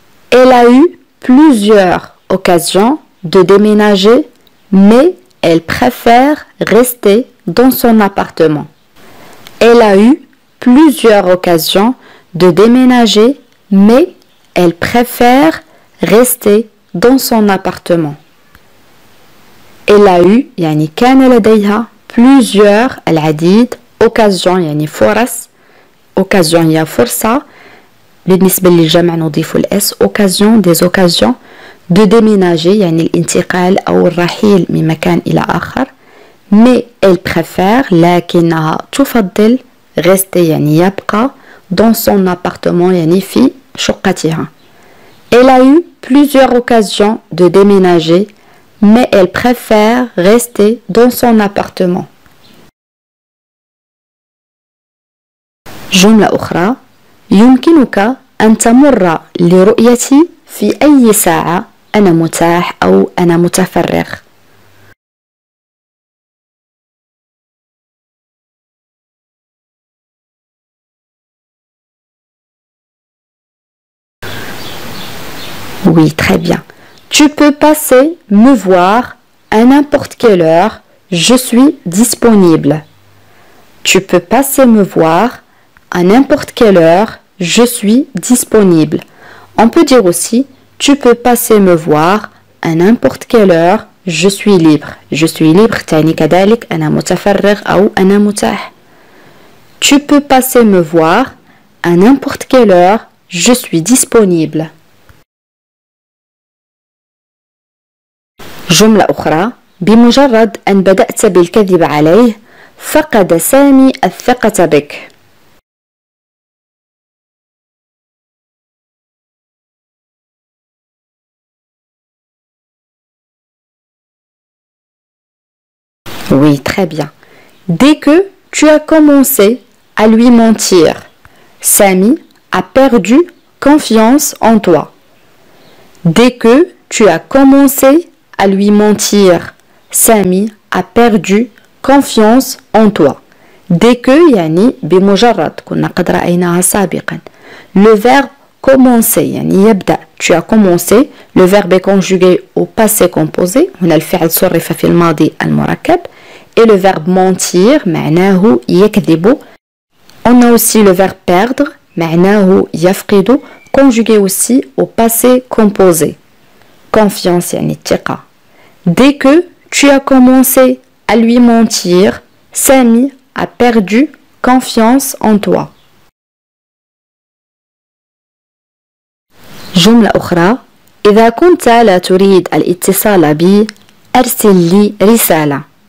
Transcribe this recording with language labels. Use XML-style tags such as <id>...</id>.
<fr>Elle a eu plusieurs occasions de déménager, mais elle préfère rester dans son appartement. Elle a eu plusieurs occasions de déménager, mais elle préfère rester dans son appartement. Elle a eu,</fr> <ar>يعني كان لديها plusieurs العديد occasion يعني فرص occasion هي فرصة بالنسبة للجمع نضيف الاس</ar> <fr>occasion des occasions de déménager</fr> <ar>يعني الانتقال أو الرحيل من مكان إلى آخر</ar> <fr>mais elle préfère</fr> <ar>لكنها تفضل rester يعني يبقى</ar> <fr>dans son appartement</fr> <ar>يعني في شقتها.</ar> <fr>Elle a eu plusieurs occasions de déménager mais elle préfère rester dans son appartement.</fr> <ar>جملة أخرى يمكنك أن تمر لرؤيتي في أي ساعة أنا متاح أو أنا متفرغ.</ar> <fr>Oui, très bien. Tu peux passer me voir à n'importe quelle heure. Je suis disponible. Tu peux passer me voir à n'importe quelle heure. Je suis disponible. On peut dire aussi tu peux passer me voir à n'importe quelle heure. Je suis libre. Je suis libre</fr> <ar>تعني كذلك أنا متفرغ أو أنا متاح.</ar> <fr>Tu peux passer me voir à n'importe quelle heure. Je suis disponible.</fr> <ar>جملة أخرى بمجرد أن بدأت بالكذب عليه فقد سامي الثقة بك.</ar> <fr>Oui, très bien. Dès que tu as commencé à lui mentir, Sami a perdu confiance en toi. Dès que tu as commencé à lui mentir, Sami a perdu confiance en toi. Dès que</fr> <ar>يعني بمجرد كنا قد رأيناها سابقا.</ar> <fr>Le verbe commencer</fr> <ar>يعني يبدأ.</ar> <fr>Tu as commencé. Le verbe est conjugué au passé composé.</fr> <ar>هنا الفعل صرف في الماضي المركب.</ar> <fr>Et le verbe mentir</fr> <ar>معناه يكذب.</ar> <fr>On a aussi le verbe perdre</fr> <ar>معناه يفقد</ar> <fr>conjugué aussi au passé composé.</fr> <ar>Confiance يعني الثقة.</ar> <fr>Dès que tu as commencé à lui mentir, Sami a perdu confiance en toi.</fr> <ar>جملة أخرى إذا كنت لا تريد الاتصال بي أرسل لي رسالة.</ar>